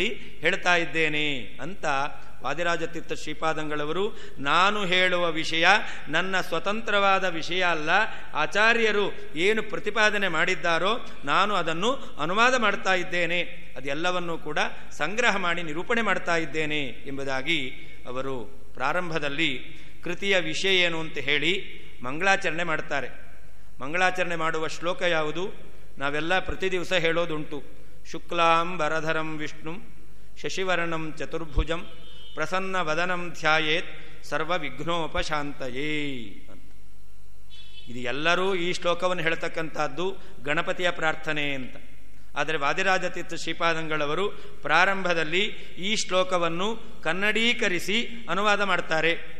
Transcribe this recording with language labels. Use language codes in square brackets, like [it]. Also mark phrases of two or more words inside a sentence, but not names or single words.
[kn] ಹೇಳ್ತಾ ಇದ್ದೇನೆ ಅಂತ ವಾದಿರಾಜ ತೀರ್ಥ ಶ್ರೀಪಾದಂಗಳವರು, ನಾನು ಹೇಳುವ ವಿಷಯ ನನ್ನ ಸ್ವತಂತ್ರವಾದ ವಿಷಯ ಅಲ್ಲ, ಆಚಾರ್ಯರು ಏನು ಪ್ರತಿಪಾದನೆ ಮಾಡಿದ್ದಾರೋ ನಾನು ಅದನ್ನು ಅನುವಾದ ಮಾಡ್ತಾ ಇದ್ದೇನೆ, ಅದೆಲ್ಲವನ್ನೂ ಕೂಡ ಸಂಗ್ರಹ ಮಾಡಿ ನಿರೂಪಣೆ ಮಾಡ್ತಾ ಇದ್ದೇನೆ ಎಂಬುದಾಗಿ ಅವರು ಪ್ರಾರಂಭದಲ್ಲಿ ಕೃತಿಯ ವಿಷಯ ಏನು ಅಂತ ಹೇಳಿ ಮಂಗಳಾಚರಣೆ ಮಾಡ್ತಾರೆ. ಮಂಗಳಾಚರಣೆ ಮಾಡುವ ಶ್ಲೋಕ ಯಾವುದು? ನಾವೆಲ್ಲ ಪ್ರತಿ ದಿವಸ ಹೇಳೋದುಂಟು. [sa] ಶುಕ್ಲಾಂ ವರಧರಂ ವಿಷ್ಣುಂ ಶಶಿವರ್ಣಂ ಚತುರ್ಭುಜಂ ಪ್ರಸನ್ನ ವದನಂ ಧ್ಯಾಯೇತ್ ಸರ್ವ ವಿಘ್ನೋಪಶಾಂತಯೇ ಅಂತ. [kn] ಇದು ಎಲ್ಲರೂ ಈ ಶ್ಲೋಕವನ್ನು ಹೇಳ್ತಕ್ಕಂಥದ್ದು ಗಣಪತಿಯ ಪ್ರಾರ್ಥನೆ ಅಂತ. ಆದರೆ ವಾದಿರಾಜತೀರ್ಥ ಶ್ರೀಪಾದಂಗಳವರು ಪ್ರಾರಂಭದಲ್ಲಿ ಈ ಶ್ಲೋಕವನ್ನು ಕನ್ನಡೀಕರಿಸಿ ಅನುವಾದ ಮಾಡ್ತಾರೆ.